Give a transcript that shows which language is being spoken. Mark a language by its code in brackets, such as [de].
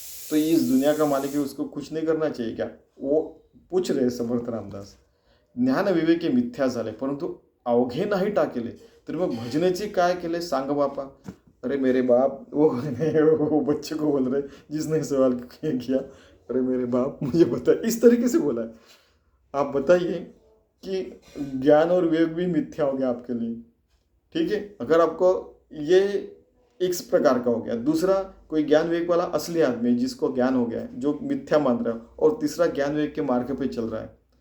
[hi] तो इस दुनिया का मालिक है, उसको खुश नहीं करना चाहिए क्या. वो पूछ रहे समर्थ रामदास. [mr] ज्ञान विवेके मिथ्या झाले परंतु अवघे नाही टाकेले, तर मग भजनेचे काय केले सांग बापा. [hi] अरे मेरे बाप, वो बच्चे को बोल रहे जिसने सवाल किया, अरे मेरे बाप मुझे बता. इस तरीके से बोला है. आप बताइए कि ज्ञान और विवेक भी मिथ्या हो गया आपके लिए. ठीक है, अगर आपको ये इस प्रकार का हो गया, दूसरा कोई ज्ञान विवेक वाला असली आदमी जिसको ज्ञान हो गया है, जो मिथ्या मान रहा है, और तीसरा ज्ञान विवेक के मार्ग पे चल रहा है.